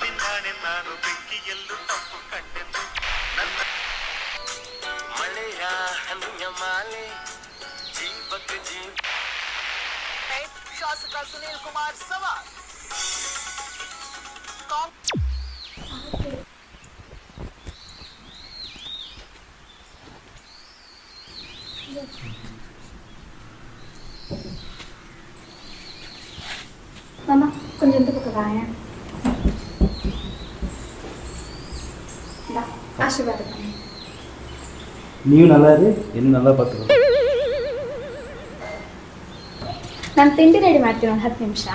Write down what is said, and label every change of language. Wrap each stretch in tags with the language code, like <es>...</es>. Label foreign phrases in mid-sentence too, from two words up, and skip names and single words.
<kn>ಜಾಣೆ ನಾನು ಬೆಂಕಿಯಲ್ಲೂ ತಪ್ಪು ಕಂಡೆನು ನನ್ನ ಮಳೆಯ ಹನಿಯ ಮಾಲೆ ಜೀವಕ್ಕೆ ಜೀವ ಶಾಸಕ ಸುನೀಲ್ ಕುಮಾರ್ ಸವಾಲ್</kn> <ta>Mama, கொஞ்சம் பக்கம் வாங்க. ஆசீர்வாதம் பண்ணு. நீயும் நல்லா இரு, என்ன நல்லா பார்த்துக்கோ.</ta> <kn>ನಾನು ತಿಂಡಿ ರೆಡಿ ಮಾಡ್ತೀನಿ ಒಂದು 10 ನಿಮಿಷ.</kn>